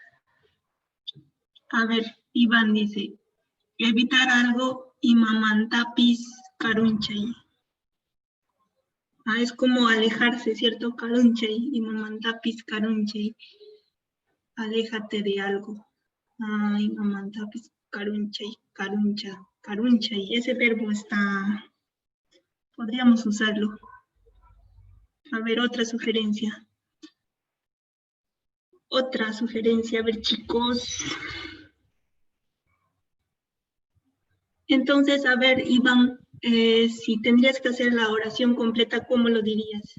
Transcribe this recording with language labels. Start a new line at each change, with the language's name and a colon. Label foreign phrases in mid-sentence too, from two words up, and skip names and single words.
Spanish: A ver, Iván dice, evitar algo y
Quechua: mamantapis carunchay.
Spanish: Es como alejarse, ¿cierto?
Quechua: Carunchay y mamantapis carunchay.
Spanish: Aléjate de algo.
Quechua: Y mamantapis carunchay, carunchay.
Spanish: Ese verbo podríamos usarlo. A ver, otra sugerencia. Otra sugerencia, a ver, chicos. Entonces, a ver, Iván, si tendrías que hacer la oración completa, ¿cómo lo dirías?